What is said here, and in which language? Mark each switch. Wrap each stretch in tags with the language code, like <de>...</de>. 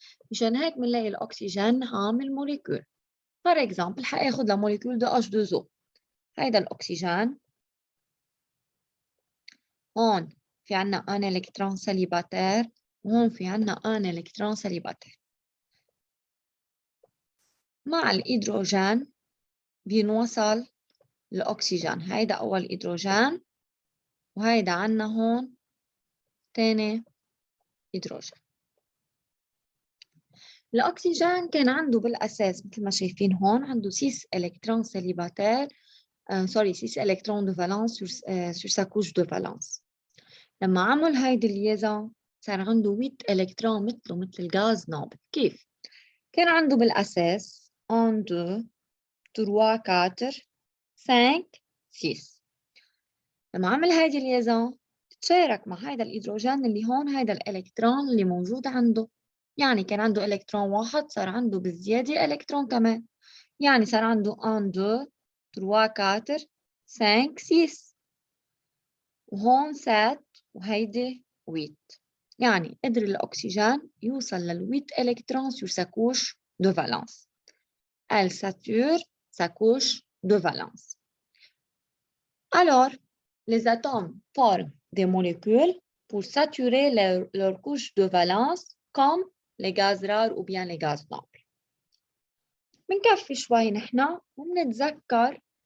<ar>مشان هيك بنلاقي الأكسجين عامل موليكول.</ar> <fr>Par exemple</fr> <ar>حآخد لموليكول</ar> <fr>de H2O.</fr> <ar>هيدا الأكسجين هون في عنا un إلكترون سليباتير وهون في عنا un إلكترون سليباتير. مع الهيدروجين بينوصل الأكسجين. هيدا أول هيدروجين وهيدا عنا هون تاني هيدروجين. الأكسجين كان عنده بالأساس مثل ما شايفين هون عنده</ar> <fr>6 électrons célibataires, 6 électrons de valence</fr> <ar>sur sa couche de valence. لما عمل هيدي الليزون صار عنده 8 إلكترون مثل الغاز نوبل. كيف؟ كان عنده بالأساس 1 2 3 4 5 6. لما عمل هيدي الليزون تشارك مع هيدا الهيدروجين اللي هون هيدا الإلكترون اللي موجود عنده. يعني كان عنده إلكترون واحد صار عنده بالزيادة إلكترون كمان. يعني صار عنده 1 2 3 4 5 6 وهون 7 وهيدي 8. يعني قدر الأكسجين يوصل لل</ar> <fr>8 électrons sur sa couche de valence. Elle sature sa couche de valence. Alors, les atomes forment des molécules pour saturer leur couche de valence comme les gaz rares ou bien les gaz nobles.</fr> <ar>بنكفي شوي نحنا وبنتذكر</ar>